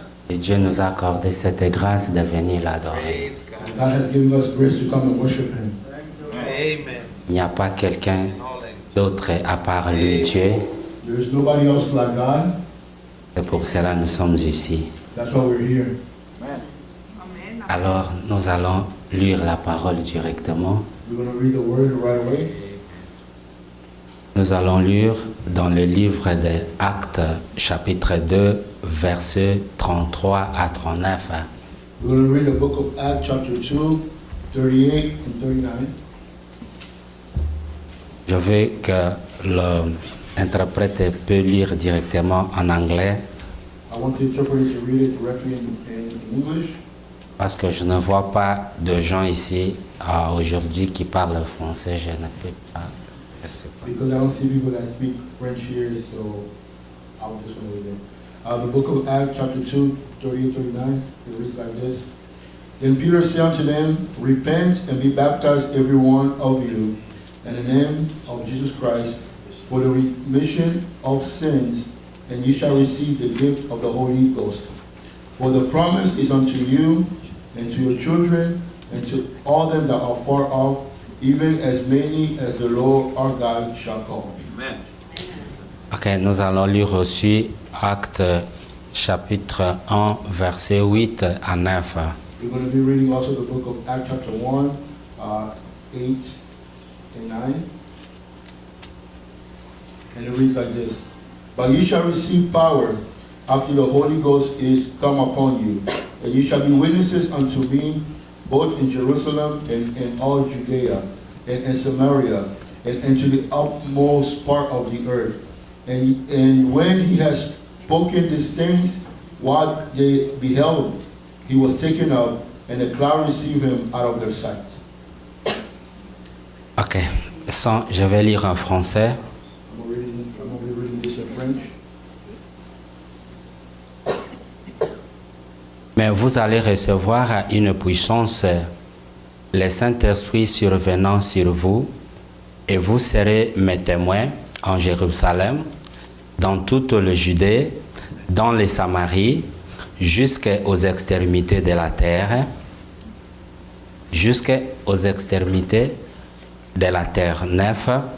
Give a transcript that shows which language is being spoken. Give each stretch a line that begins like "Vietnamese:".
French: Et Dieu nous a accordé cette grâce de venir l'adorer.
English: God has given us grace to come and worship Him.
French: Il n'y a pas quelqu'un d'autre à part lui, Dieu.
English: There is nobody else like God.
French: C'est pour cela que nous sommes ici.
English: That's why we're here.
French: Alors, nous allons lire la parole directement.
English: We're going to read the word right away.
French: Nous allons lire dans le livre des Actes, chapitre 2, versets 33 à 39.
English: We're going to read the book of Acts, chapter 2, 38 and 39.
French: Je veux que l'interprète peut lire directement en anglais
English: I want the interpreter to read it directly in English.
French: parce que je ne vois pas de gens ici aujourd'hui qui parlent français. Je ne peux pas. Je sais pas.
English: Because I don't see people that speak French here, so I'll just want to read it. The book of Acts, chapter 2, 38, 39, it reads like this. Then Peter said unto them, Repent and be baptized every one of you in the name of Jesus Christ for the remission of sins, and ye shall receive the gift of the Holy Ghost. For the promise is unto you and to your children and to all them that are far off, even as many as the Lord our God shall call. Amen.
French: Ok, nous allons lire aussi Actes chapitre 1, verset 8 à 9.
English: We're going to be reading also the book of Acts chapter 1, 8 and 9. And it reads like this. But ye shall receive power after the Holy Ghost is come upon you, and ye shall be witnesses unto me both in Jerusalem and in all Judea and in Samaria and to the utmost part of the earth. And when he has spoken these things, while they beheld, he was taken up, and the cloud received him out of their sight.
French: Ok, je vais lire en français.
English: I'm going to be reading this in French.
French: Mais vous allez recevoir une puissance, le Saint-Esprit survenant sur vous, et vous serez mes témoins en Jérusalem, dans toute le Judée, dans les Samaries, jusqu'aux extrémités de la terre, jusqu'aux extrémités de la terre. 9.